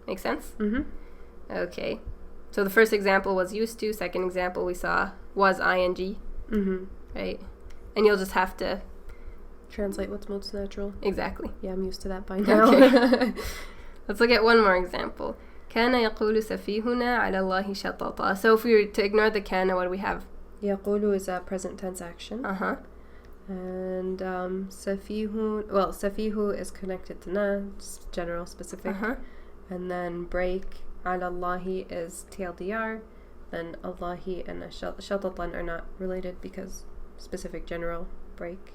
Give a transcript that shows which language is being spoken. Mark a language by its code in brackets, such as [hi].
[en] Make sense? Okay. So the first example was used to. Second example we saw was ing. Right? And you'll just have to translate what's most natural. Exactly. Yeah, I'm used to that by now. Okay. Let's look at one more example. [ar] كان يقول سفيهنا على الله شططا. [en] So if we were to ignore the kana, what do we have? يقول is a present tense action. And safihu is connected to na, general, specific. And then break, ala Allahi is TLDR. Then Allahi and shatatan are not related because specific, general, break.